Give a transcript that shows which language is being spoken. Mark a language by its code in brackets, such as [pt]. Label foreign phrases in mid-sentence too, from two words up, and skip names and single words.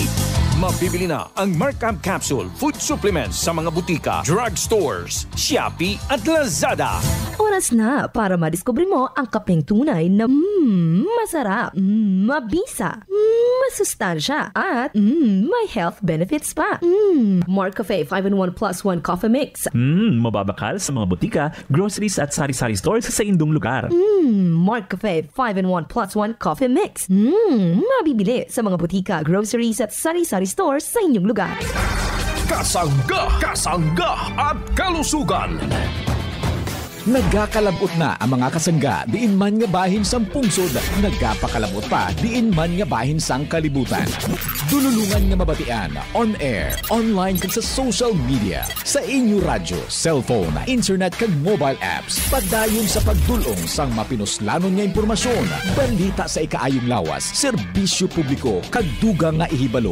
[tl] Mabibili na ang Mark Up Capsule Food Supplements sa mga butika, drugstores, Shopee at Lazada. Oras na para madiskubre mo ang kapeng tunay na masarap, mabisa, masustansya at may [en] health benefits [tl] pa. Mark Cafe 5-in-1 plus 1 coffee mix. [hil] Mababakal sa mga butika, groceries at sari-sari stores sa indong lugar. Mark Cafe 5-in-1 plus 1 coffee mix. [tl] Mabibili sa mga butika, groceries at sari-sari stores sa inyong lugar. Kasangga at kalusugan. [hil] Nagkakalabot na ang mga kasangga, diin man nga bahin sang pungsod, nagkapakalabot pa, diin man nga bahin sang kalibutan. Dululungan nga mabatian, [en] on air, [hil] online kag sa [en] social media, [hil] sa inyo radyo, cellphone, internet kag [en] mobile apps, [hil] padayon sa pagdulong sang mapinuslanon nga impormasyon, balita sa ikaayong lawas, serbisyo publiko, kag dugang nga ihibalo.